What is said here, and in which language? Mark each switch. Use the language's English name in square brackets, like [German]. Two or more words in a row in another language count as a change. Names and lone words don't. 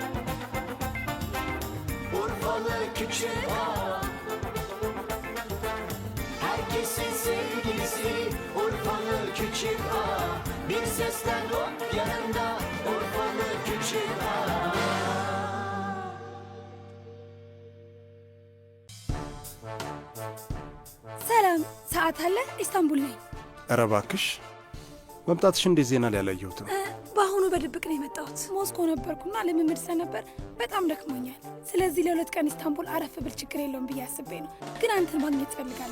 [Turkish] Urfalı küçük ağa, herkesin sevgilisi. Urfalı küçük ağa, bir sesten hop yanında Urfalı küçük ağa. [Amharic] ሰላም ሰዓት አለ ኢስታንቡል ነኝ። ኧረ እባክሽ መምጣትሽ እንዴት ዜና ላይ አላየሁትም። በአሁኑ በድብቅ ነው የመጣሁት። ሞስኮ ነበርኩና ልምምድ ስለነበር በጣም ደክሞኛል። ስለዚህ ለሁለት ቀን ኢስታንቡል አረፍ ብል ችግር የለውም ብዬ አስቤ ነው። ግን አንተን ማግኘት እፈልጋለሁ።